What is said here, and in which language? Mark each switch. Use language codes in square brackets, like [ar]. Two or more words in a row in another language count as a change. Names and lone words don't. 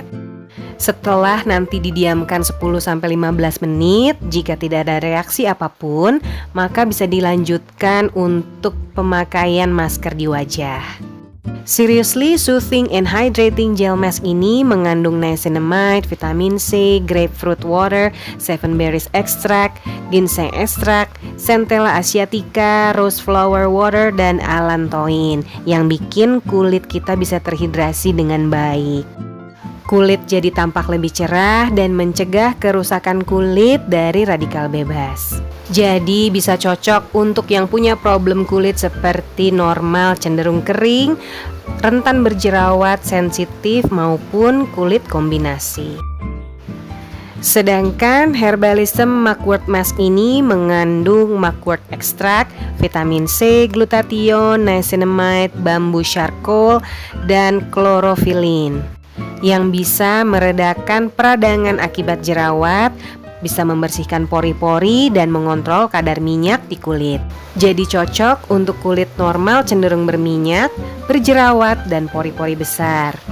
[id] Setelah nanti didiamkan 10-15 menit, jika tidak ada reaksi apapun, maka bisa dilanjutkan untuk pemakaian masker di wajah. Seriously Soothing and Hydrating Gel Mask ini mengandung niacinamide, vitamin C, [en] grapefruit water, 7 berries extract, ginseng extract, [id] centella asiatica, [en] rose flower water, [id] dan allantoin yang bikin kulit kita bisa terhidrasi dengan baik. Kulit jadi tampak lebih cerah dan mencegah kerusakan kulit dari radikal bebas. Jadi bisa cocok untuk yang punya problem kulit seperti normal cenderung kering, rentan berjerawat, sensitif, maupun kulit kombinasi. Sedangkan Herbalism Mugwort Mask ini mengandung [en] mugwort extract, [id] vitamin C, glutathione, niacinamide, bambu charcoal, dan chlorophylline yang bisa meredakan peradangan akibat jerawat, bisa membersihkan pori-pori dan mengontrol kadar minyak di kulit. Jadi cocok untuk kulit normal cenderung berminyak, berjerawat, dan pori-pori besar.